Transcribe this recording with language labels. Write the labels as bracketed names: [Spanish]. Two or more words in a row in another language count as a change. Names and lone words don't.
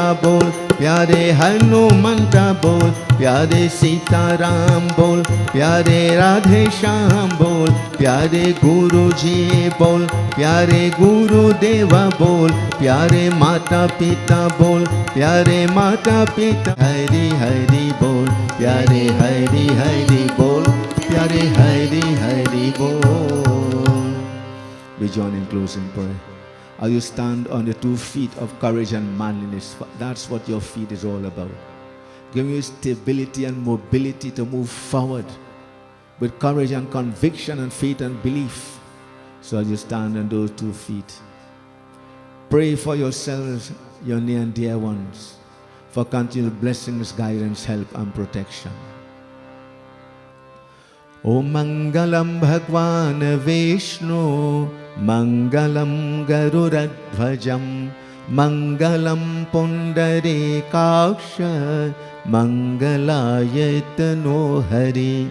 [Hindi] बोल, प्यारे हनुमंता बोल, प्यारे सीताराम बोल, प्यारे राधे श्याम बोल, प्यारे गुरु जी बोल, प्यारे गुरुदेवा बोल, प्यारे माता पिता बोल, प्यारे माता पिता हरि हरि बोल, प्यारे हरि हरि बोल, प्यारे हरि हरि बोल. [English] We join in closing prayer. As you stand on the 2 feet of courage and manliness, that's what your feet is all about. Giving you stability and mobility to move forward with courage and conviction and faith and belief. So as you stand on those 2 feet, pray for yourselves, your near and dear ones, for continued blessings, guidance, help and protection. [Sanskrit] ॐ मङ्गलम् भगवान विष्णु, मङ्गलम् गरुडध्वजम्, मङ्गलम् पुण्डरीकाक्ष, मङ्गलायतनो हरि.